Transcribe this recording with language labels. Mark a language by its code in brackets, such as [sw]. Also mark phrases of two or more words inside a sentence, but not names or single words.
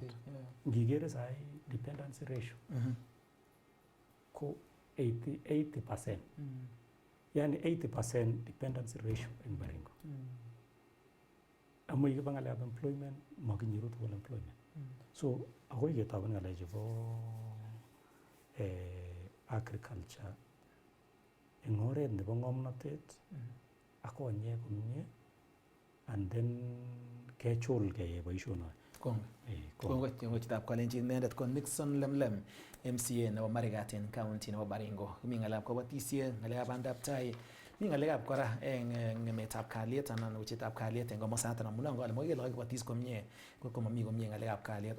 [kln] Ngikere sahi [en] dependency ratio [kln] ko 80%. [en] Yani 80% dependency ratio in Baringo. [kln] Amu ikiba ng'alekab employment makinyoru tugul employment. So akoi ketoben ng'alek chebo agriculture eng oret nebo ng'omnotet ak konyek komie and then kechul keyai boisionoto. Kongoi chitab Kalenjin inendet ko Nixon LemLem MCA nebo Marigat en county nebo Baringo. Mi ng'alekab kabatisiet, ng'alekab bandaptai, mi ng'alekab kora eng ng'emetab kalyet anan uchetab kalyet eng komosaton amun ngole moke lagok kobatis komie ko mami komie ng'alekab kalyet.